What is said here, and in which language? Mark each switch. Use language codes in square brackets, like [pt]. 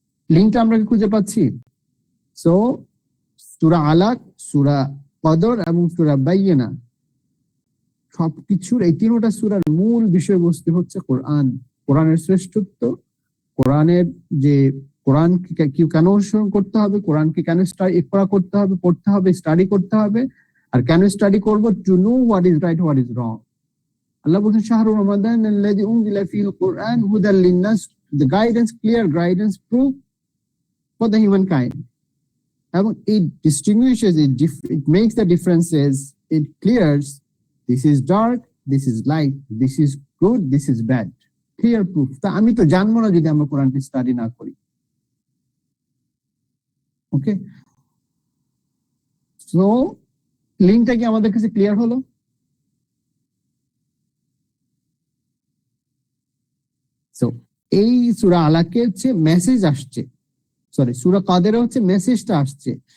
[bn] লিঙ্কটা আমরা কি খুঁজে পাচ্ছি? সো সূরা আলাক, সূরা কদর এবং সূরা বাইয়িনা, সবকিছুর এই তিনটা সূরার মূল বিষয়বস্তু হচ্ছে কোরআন, কোরআনের শ্রেষ্ঠত্ব, কোরআনের যে কোরআনকে কেন অনুসরণ করতে হবে, কোরআনকে কেন ইকরা করতে হবে, পড়তে হবে, স্টাডি করতে হবে, আর কেন স্টাডি করব? [en] To know what is right, what is wrong. [bn] আল্লাহ বলছেন [ar] শাহরু রমাদানাল্লাযী উনজিলা ফীহিল কুরআন হুদাল লিন-নাস, [en] The guidance, clear guidance, proof for the human kind. এবং it distinguishes, it makes the differences, it clears this is dark, this is light, this is good, this is bad, clear proof. [bn] তা আমি তো জানবো না যদি আমরা কোরআনকে study না করি। ওকে, সো লিঙ্কটা কি আমাদের কাছে ক্লিয়ার হলো? সো এই সূরা আলাকে হচ্ছে মেসেজ আসছে, সরি সূরা কাদেরে হচ্ছে মেসেজটা আসছে।